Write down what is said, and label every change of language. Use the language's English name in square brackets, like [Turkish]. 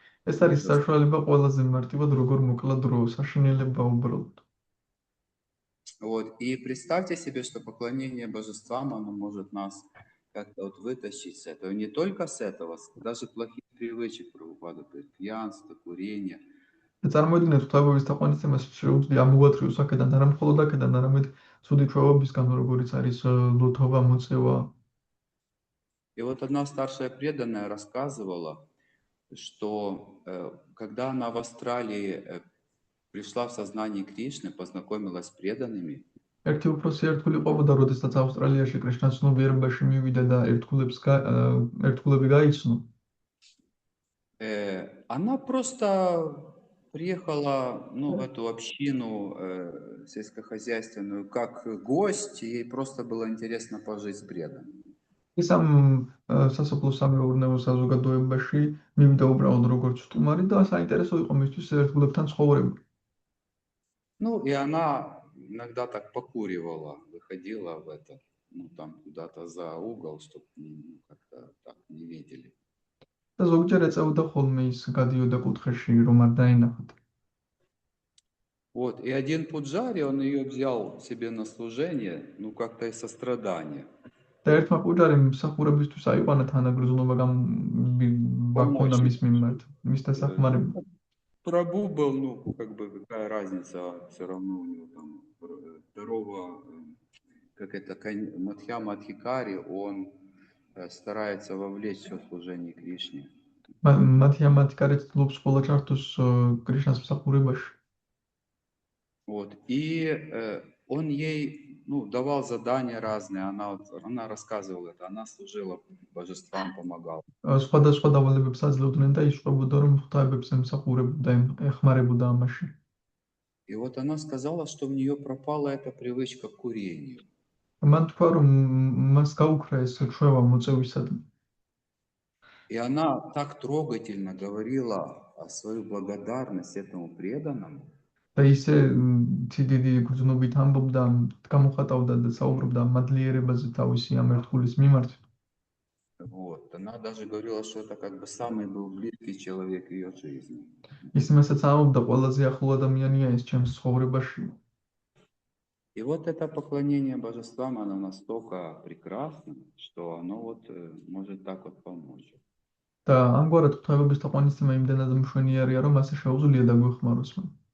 [Georgian] ეს არის საშუალება ყველაზე მარტივად როგორ მოკლა დრო, საშინელება უბრალოდ. [Russian] Вот, и представьте себе, что поклонение божествам, оно может нас как-то вот вытащить с этого. Не только с этого, даже плохих привычек, Прабхупада говорит, пьянство, курение. [Georgian] წარმოიდგინეთ, ღვთაებების თაყვანისცემას შეუძლია ამოვატრიოს აქედან, არა მხოლოდ აქედან, არამედ ცუდი ჩვევებისგან, როგორიც არის ლოთობა, მოწევა. [Russian] И вот одна старшая преданная рассказывала, что когда она в Австралии пришла в сознание Кришны, познакомилась с преданными. [Georgian] ერთი უფროსი ერთგული ყოფოდა, როდესაც ავსტრალიაში კრიშნას ცნობიერებაში მივიდა და ერთგულები გაიცნო. [Russian] Она просто приехала, в эту общину сельскохозяйственную как гость, и ей просто было интересно пожить с преданными. [Georgian] ის ამ სასოფლო სამეურნეო საზოგადოებაში მივიდა უბრალოდ როგორც სტუმარი და საინტერესო იყო მისთვის ერთგულებთან ცხოვრება. [Russian] Ну, и она иногда так покуривала, выходила в это, ну, там куда-то за угол, чтобы как-то так не видели. [Georgian] და ზოგჯერ ეწეოდა ხოლმე ის გადიოდა კუთხეში, რომ არ დაენახათ. [Russian] Вот, и один Пуджари, он ее взял себе на служение, ну, как-то из сострадания. [Georgian] და ერთმა პუჯარიმ მსახურებისთვის აიყვანა თანაგრძნობა გაქონდა მის მიმართ, მის დასახმარებლად. [Russian] Прабу был, ну, как бы, какая разница, все равно у него там второго, как это, Мадхьяма Адхикари, он старается вовлечь все служение Кришне. [Georgian] მათია მათკარი ცდილობს ყველა ჩართოს კრიშნას მსახურებაში. [Russian] Вот, и он ей, ну, давал задания разные, она рассказывала это, она служила божествам, помогала. [Georgian] სხვადასხვა დავალებებს აძლევდნენ და იშყვებოდა, რომ ღვთაებებს ემსახურებოდა, ეხმარებოდა ამაში. [Russian] И вот она сказала, что у нее пропала эта привычка к курению. [Georgian] მან თქვა, რომ მას გაუქრა ეს ჩვევა მოწევისადმი. [Russian] И она так трогательно говорила о свою благодарность этому преданному. [Georgian] და ისე დიდი გრძნობით ამბობდა, გამოხატავდა და საუბრობდა მადლიერებაზე თავისი ამ ერთგულის მიმართ. [Russian] Вот. Она даже говорила, что это как бы самый был близкий человек ее жизни. [Georgian] ის მასაც ამბობდა, ყველაზე ახლო ადამიანია ეს ჩემს ცხოვრებაში. [Russian] И вот это поклонение божествам, оно настолько прекрасно, что оно вот может так вот помочь. [Georgian] და ამგვარად ღვთაებების თაყვანისცემა იმდენად მშვენიერია, რომ ასე შეუძლია დაგვეხმაროს მან.